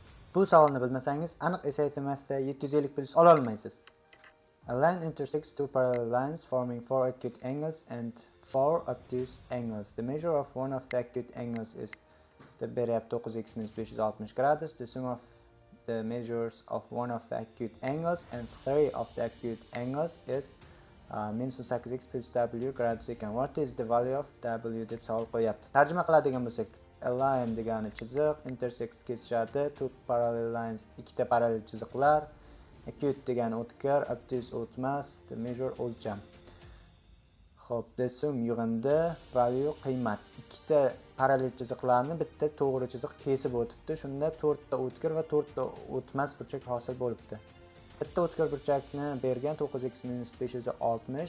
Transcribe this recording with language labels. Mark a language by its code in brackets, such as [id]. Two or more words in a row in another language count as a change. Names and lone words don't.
[uz] Bu savolni bilmasangiz aniq esaytmasda 750 plus ola olmaysiz. [en] A line intersects two parallel lines forming four acute angles and four obtuse angles. The measure of one of the acute angles is the beryapti 9x minus 560 gradus. The sum of the measures of one of the acute angles and three of the acute angles is minus 18x plus w [uz] gradus ekan. [en] What is the value of w [uz] deb savol qo'yapti. Tarjima qiladigan bo'lsak, [en] a line [uz] degani chiziq, intersects kesishadi, [en] two parallel lines [uz] ikkita parallel chiziqlar, acute degani o'tkir, obtuse o'tmas, [en] the measure o'lcham. [uz] Xo'p, [en] the sum [uz] yig'indi, value qiymat. Ikkita parallel chiziqlarni bitta to'g'ri chiziq kesib o'tibdi. Shunda 4 ta o'tkir va 4 ta o'tmas burchak hosil bo'libdi. Bitta o'tkir burchakni bergan 9x minus 560.